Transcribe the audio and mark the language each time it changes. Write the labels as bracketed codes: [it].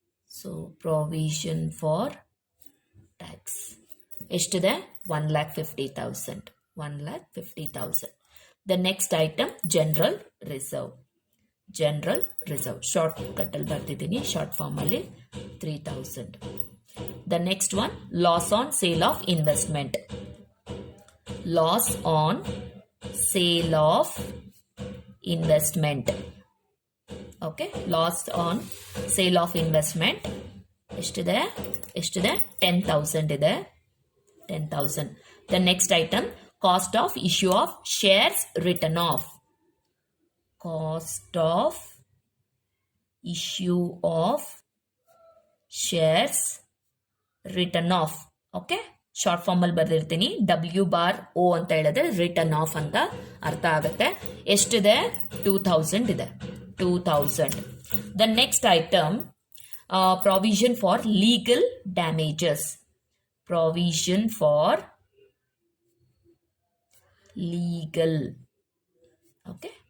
[en] so provision for tax [kn] ಎಷ್ಟಿದೆ? 1,50,000. 1,50,000. [en] The next item general reserve. [kn] General reserve short cut ಅಲ್ಲಿ ಬರ್ತಿದ್ದೀನಿ, short form ಅಲ್ಲಿ 3,000. [en] The next one, loss on sale of investment. Loss on sale of investment. Okay, loss on sale of investment. [kn] ಎಷ್ಟಿದೆ? 10,000 ಇದೆ. 10,000. [en] The next item, cost of issue of shares written off. Cost of issue of shares written off. [kn] Okay, short form ಅಲ್ಲಿ ಬರ್ದಿರ್ತೀನಿ, WO ಅಂತ ಹೇಳಿದ್ರೆ return of ಅಂತ ಅರ್ಥ ಆಗುತ್ತೆ. ಎಷ್ಟಿದೆ? 2,000 ಇದೆ. 2,000. [en] The next item provision for legal damages. Provision for legal, okay,